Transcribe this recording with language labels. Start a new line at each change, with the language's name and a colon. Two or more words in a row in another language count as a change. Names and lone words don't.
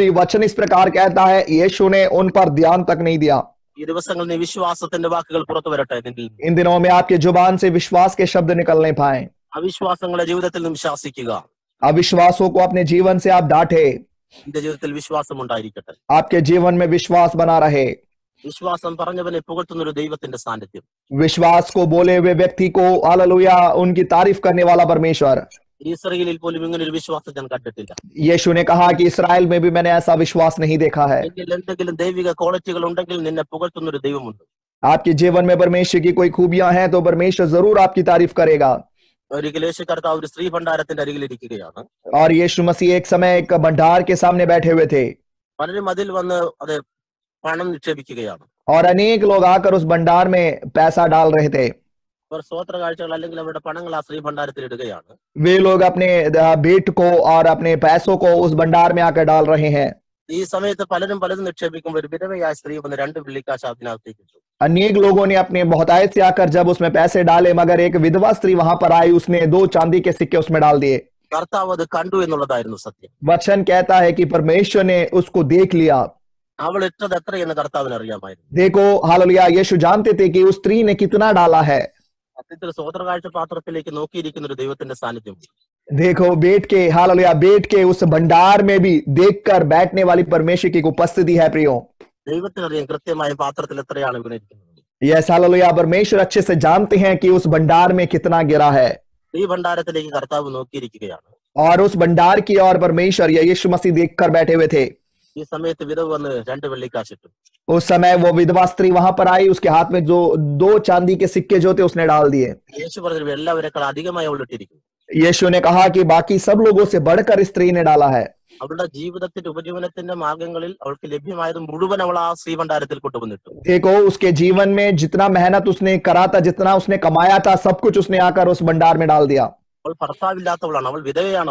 Hindi: वचन इस प्रकार कहता है यीशु ने उन पर ध्यान तक नहीं दिया।
Malayalam: ഈ ദിവസങ്ങളിൽ നീ വിശ്വാസത്തിന്റെ വാക്കുകൾ പുറത്തു വരട്ടെ.
Hindi: इन दिनों में आपके जुबान से विश्वास के शब्द निकलने पाए।
Malayalam: അവിശ്വാസങ്ങളെ ജീവിതത്തിൽ നിന്നും ശാസിക്കുക.
Hindi: अविश्वासों को अपने जीवन से आप डांटे।
Malayalam: നിന്റെ ജീവിതത്തിൽ വിശ്വാസം ഉണ്ടായിരിക്കട്ടെ.
Hindi: आपके जीवन में विश्वास बना रहे।
Malayalam: വിശ്വാസം പറഞ്ഞവനെ പുകഴ്ത്തുന്ന ഒരു ദൈവത്തിന്റെ സാന്നിധ്യം.
Hindi: विश्वास को बोले हुए व्यक्ति को हालेलुया उनकी तारीफ करने वाला परमेश्वर।
Malayalam: ഇസ്രായേലിൽ പോലും ഇങ്ങനെ ഒരു വിശ്വാസം ഞാൻ കണ്ടിട്ടില്ല.
Hindi: यीशु ने कहा कि इस्राएल में भी मैंने ऐसा विश्वास नहीं देखा है।
Malayalam: എന്തെങ്കിലും ദൈവിക ക്വാളിറ്റികൾ ഉണ്ടെങ്കിൽ നിന്നെ പുകഴ്ത്തുന്ന ഒരു ദൈവമുണ്ട്.
Hindi: आपके जीवन में परमेश्वर की कोई खूबियां हैं तो परमेश्वर जरूर आपकी तारीफ करेगा।
Malayalam: ഒരിക്കൽ യേശു കർത്താവ് ഒരു സ്ത്രീ ഭണ്ഡാരത്തിന്റെ അരികിലിരിക്കുകയാണ്.
Hindi: और यीशु मसीह एक समय एक भंडार के सामने बैठे हुए थे
Malayalam: പലരും അതിൽ വന്ന് അത് പണം നിക്ഷേപിക്കുകയാണ്.
Hindi: और अनेक लोग आकर उस भंडार में पैसा डाल रहे थे।
Malayalam: അവർ സ്വോത്ര കാഴ്ചകൾ അല്ലെങ്കിൽ അവരുടെ പണങ്ങൾ ആ സ്ത്രീ ഭണ്ഡാരത്തിൽ ഇടുകയാണ്.
Hindi: वे लोग अपने भेंट को और अपने पैसों को उस भंडार में आकर डाल रहे हैं।
Malayalam: ഈ സമയത്ത് പലരും നിക്ഷേപിക്കുമ്പോൾ ഒരു വിധവയായ സ്ത്രീ വന്ന് 2 വെള്ളിക്കാശ് അതിനകത്തേക്ക് ഇട്ടു.
Hindi: अनेक लोगों ने अपने बहुतायत से आकर जब उसमें पैसे डाले मगर एक विधवा स्त्री वहां पर आई, उसने 2 चांदी के सिक्के उसमें डाल दिए।
Malayalam: കർത്താവ് അത് കണ്ടു എന്നുള്ളതായിരുന്നു സത്യം.
Hindi: वचन कहता है कि परमेश्वर ने उसको देख लिया।
Malayalam: അവൾ ഇട്ടത് എത്രയെന്ന് കർത്താവിന് അറിയാമായിരുന്നു.
Hindi: देखो हालेलुया, यीशु जानते थे कि उस स्त्री ने कितना डाला है।
Malayalam: സത്യത്തിൽ സ്വോത്രകാഴ്ച പാത്രത്തിലേക്ക് നോക്കിയിരിക്കുന്ന ഒരു ദൈവത്തിന്റെ സാന്നിധ്യം.
Hindi: देखो बैठ के हालेलुया, बैठ के उस भंडार में भी देखकर बैठने वाली परमेश्वर की उपस्थिति है प्रियो।
Malayalam: ദൈവത്തിനറിയാം കൃത്യമായ പാത്രത്തിൽ എത്രയാണ് വീണിരിക്കുന്നത്.
Hindi: यस हालेलुया, परमेश्वर अच्छे से जानते हैं कि उस भंडार में कितना गिरा है,
Malayalam: ഈ ഭണ്ഡാരത്തിലേക്ക് കർത്താവ് നോക്കിയിരിക്കുകയാണ്.
Hindi: और उस भंडार की ओर परमेश्वर या यीशु मसीह देखकर बैठे हुए थे।
Malayalam: ഈ സമയത്ത് വിധവ് വന്ന് 2 വെള്ളിക്കാശിട്ടു.
Hindi: उस समय वो विधवा स्त्री वहां पर आई, उसके हाथ में जो 2 चांदी के सिक्के जो थे उसने डाल दिए।
Malayalam: യേശു പറഞ്ഞു എല്ലാവരെക്കാൾ അധികമായി അവൾ ഇട്ടിരിക്കുന്നു.
Hindi: यीशु ने कहा कि बाकी सब लोगों से बढ़कर इस स्त्री ने डाला है।
Malayalam: അവളുടെ ജീവിതത്തിന്റെ ഉപജീവനത്തിന്റെ മാർഗങ്ങളിൽ അവൾക്ക് ലഭ്യമായത് മുഴുവൻ അവൾ ആ ശ്രീഭണ്ഡാരത്തിൽ കൊണ്ടുവന്നിട്ടു.
Hindi: देखो उसके जीवन में जितना मेहनत उसने करा था, जितना उसने कमाया था, सब कुछ उसने आकर उस भंडार में डाल दिया।
Malayalam: അവൾ ഭർത്താവില്ലാത്തവളാണ്, അവൾ വിധവയാണ്.